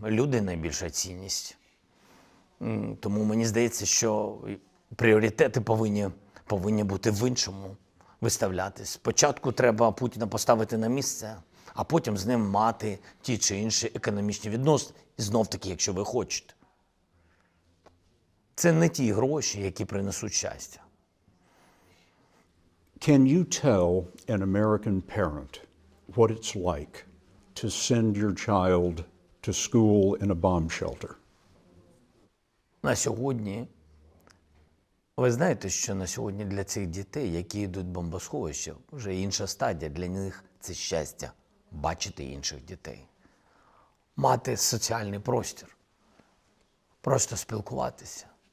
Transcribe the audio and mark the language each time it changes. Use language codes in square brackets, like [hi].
[uk] Люди – найбільша цінність. Тому мені здається, що пріоритети повинні бути в іншому виставлятись. Спочатку треба Путіна поставити на місце, а потім з ним мати ті чи інші економічні відносини. І знов-таки, якщо ви хочете. Це не ті гроші, які принесуть щастя. [en] Can you tell an American parent what it's like to send your child to school in a bomb shelter? [uk] На сьогодні, ви знаєте, що на сьогодні для цих дітей, які йдуть в бомбосховище, вже інша стадія. Для них це щастя – бачити інших дітей. Мати соціальний простір, просто спілкуватися.